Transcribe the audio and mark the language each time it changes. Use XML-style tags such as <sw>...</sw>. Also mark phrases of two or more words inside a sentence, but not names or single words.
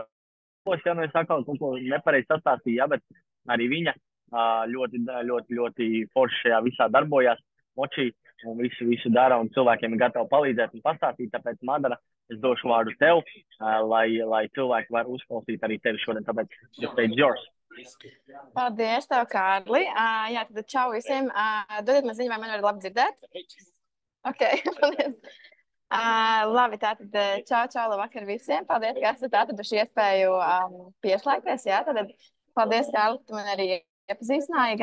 <lv>Jā, es atkal kaut ko nepareizi sastāstīju, jā, bet arī viņa ļoti forši šajā visā darbojās, močī un visu dara, un cilvēkiem ir gatavi palīdzēt un pastāstīt, tāpēc Madara, es došu vārdu tev, lai cilvēki var uzklausīt arī tevi šodien, tāpēc</lv> <en>the stage yours.</en> <lv>Paldies tev, Kārli. Jā, tad čau visiem. Dodiet man ziņu, vai man var labi dzirdēt? Ok, paldies. Labi, tātad čau, labvakar visiem. Paldies, ka esat atraduši iespēju pieslēgties. Jā, tad paldies, Kārli, tu man arī iepazīstināji.</lv>